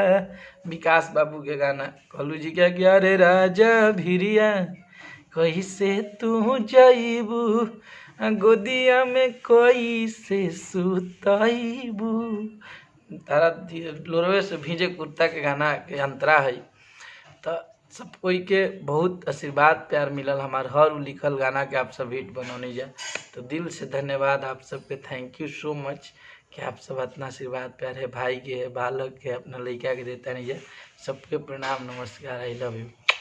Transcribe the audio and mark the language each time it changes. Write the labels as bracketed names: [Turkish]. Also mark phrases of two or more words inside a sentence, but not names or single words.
[Bhojpuri] विकास बाबू के गाना, कल्लू जी क्या गया रे राजा भिरिया, कैसे तू जाइबू गोदिया में कैसे सुताइबू। तारा लोरवे से भीजे कुर्ता के गाना के अंतरा है। तो सब कोई के बहुत आशीर्वाद प्यार मिलल, हमार हर लिखल गाना के आप सब हिट बनौने जा। तो दिल से धन्यवाद आप सबके, [English] thank you so much [Bhojpuri] कि आप सब इतना आशीर्वाद प्यार है भाई के, है बालक के, अपना लड़का के देता नहीं जा। सबके प्रणाम नमस्कार, [English] I love you.